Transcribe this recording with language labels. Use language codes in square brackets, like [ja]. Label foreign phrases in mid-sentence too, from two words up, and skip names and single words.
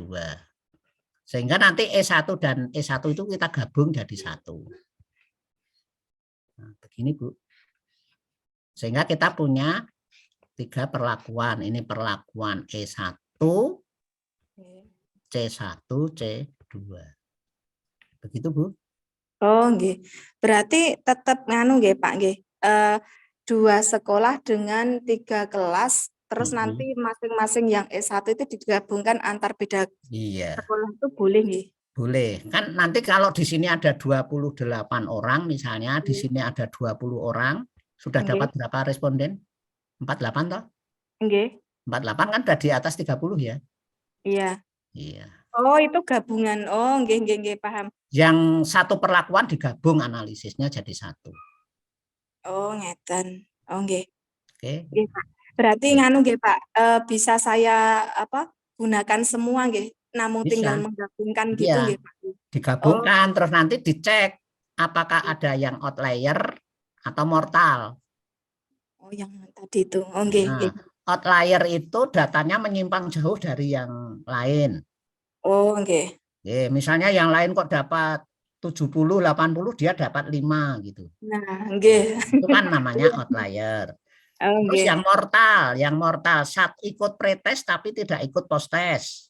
[id] Sehingga nanti E1 dan E1 itu kita gabung jadi satu. Nah, begini Bu. Sehingga kita punya 3 perlakuan. Ini perlakuan E1, C1, C2. Begitu Bu. [jv] Oh, nggih. [id] Berarti tetap [jv] nganu nggih, [id] Pak, nggih. 2 sekolah dengan 3 kelas, terus nanti masing-masing yang S1 itu digabungkan antar beda Iya. sekolah itu boleh nggih? Boleh. Kan nanti kalau di sini ada 28 orang misalnya, di sini ada 20 orang, sudah [jv] Nggih. [id] dapat berapa responden? 48 toh? [jv] Nggih. [id] 48 kan sudah di atas 30 ya? Iya. Iya. Oh, itu gabungan. [jv] Oh, nggih, nggih, nggih, [id] paham. Yang satu perlakuan digabung analisisnya jadi satu. [jv] Oh, ngeten. Oh, nggih. [id] Oke. Nggih, Pak. Berarti [jv] nganu nggih, [id] Pak, bisa saya gunakan semua nggih, namun tinggal Bisa. menggabungkan gitu Iya. [jv] nggih, Pak? [id] Digabungkan terus nanti dicek apakah ada yang outlier atau mortal. Oh, yang tadi itu. [jv] Oh, nggih, nggih. [id] Nah, outlier itu datanya menyimpang jauh dari yang lain. [jv] Oh, nggih. [id] Misalnya yang lain kok dapat 70, 80, dia dapat 5 gitu. [jv] Nah, nggih. [id] Itu kan namanya outlier. Oh, Terus [jv] nggih. [id] yang mortal ikut pretest tapi tidak ikut post-test.